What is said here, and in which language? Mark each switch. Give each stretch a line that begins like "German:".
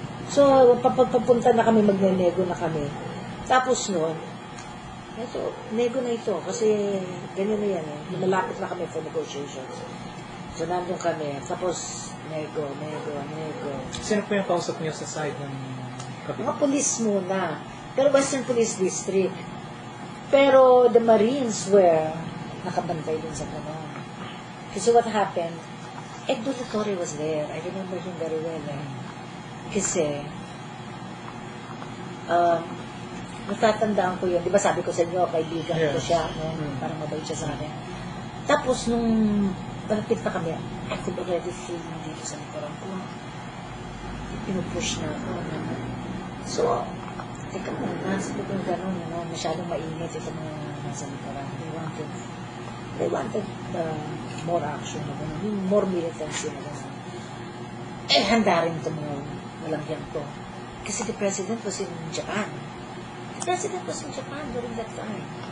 Filipino: So, papunta na kami, magnenego na kami. Tapos noon, ito, nego na ito. Kasi ganyan na yan eh. Malapit na kami for negotiations. So, nandun kami. Tapos, nego. Sino po yung kausap niyo sa side ng kapitbahay? Mga police muna.
English: Pero Western Police District. Pero the Marines were
Filipino: nakabantay din sa gano'n.
English: Kasi what happened, Ed Dulatore was there. I remember him very well.
Filipino: Kasi, natatandaan ko yun. Di ba sabi ko sa inyo, kaibigan ko siya. No? Parang mabait siya sa akin. Tapos nung malapit na kami,
English: I could already feel
Filipino: dito sa likuran ko. Pinupush na ako. So, teka muna, sabi ko gano'n, masyadong mainit ito mga nasa likuran.
English: They wanted more action
Filipino: na gano'n,
English: more militancy na gano'n.
Filipino: Handa rin ito mga malangyan ko.
English: Kasi the president was in Japan. The president was in Japan during that time.